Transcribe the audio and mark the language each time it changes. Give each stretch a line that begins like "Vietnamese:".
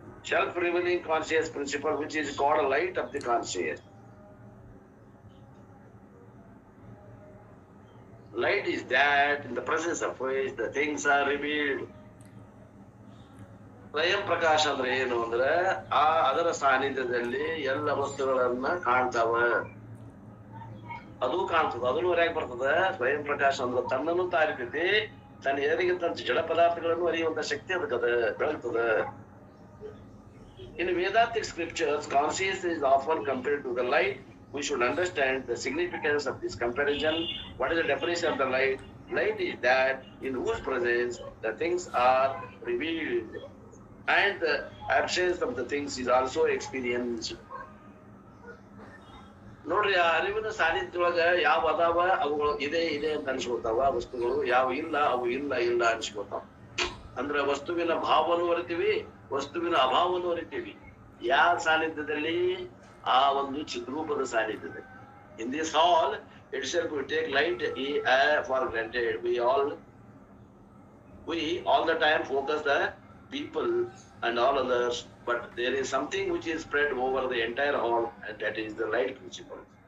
English: Self-revealing conscious principle, which is called light of the conscious. Light is that in the presence of which the things are revealed.
Kannada: ಸ್ವಯಂ ಪ್ರಕಾಶ ಅಂದ್ರೆ ಏನು ಅಂದ್ರೆ, ಅದರ ಸಾನ್ನಿಧ್ಯದಲ್ಲಿ ಎಲ್ಲ ವಸ್ತುಗಳನ್ನ ಕಾಣ್ತಾವ. ಅದು ಕಾಣ್ತದ, ಅದನ್ನು ಹೊರಗೆ ಬರ್ತದ. ಸ್ವಯಂ ಪ್ರಕಾಶ ಅಂದ್ರೆ ತನ್ನನ್ನು ತಾರಿತೈತಿ, ತನ್ನ ಎದುರಿಗಿಂತ ಜಡ ಪದಾರ್ಥಗಳನ್ನು ಅರಿಯುವಂತ ಶಕ್ತಿ ಅದಕ್ಕದ, ಬೆಳಗ್ತದ.
English: In Vedantic scriptures, consciousness is often compared to the light. We should understand the significance of this comparison. What is the definition of the light? Light is that in whose presence the things are revealed, and the absence of the things is also experienced.
Kannada: ನೋಡ್ರಿ, ಆ ಅರಿವಿನ ಸಾನ್ನಿಧ್ಯೊಳಗ ಯಾವ ಅದಾವ ಅವುಗಳು ಇದೆ ಅಂತ ಅನ್ಸ್ಕೊತಾವ, ವಸ್ತುಗಳು ಯಾವ ಇಲ್ಲ ಅವು ಇಲ್ಲ ಅನ್ಸ್ಕೊತಾವ. ಅಂದ್ರೆ ವಸ್ತುವಿನ ಭಾವವನ್ನು ಅರಿತೀವಿ, ವಸ್ತುವಿನ ಅಭಾವವನ್ನು ಅರಿತೀವಿ. ಯಾವ ಸಾನ್ನಿಧ್ಯದಲ್ಲಿ? ಆ ಒಂದು ಚಿದ್ರೂಪದ ಸಾನ್ನಿಧ್ಯದಲ್ಲಿ.
English: In this hall itself we take light for granted. We all the time focus the people and all others, but there is something which is spread over the entire hall, and that is the light principle.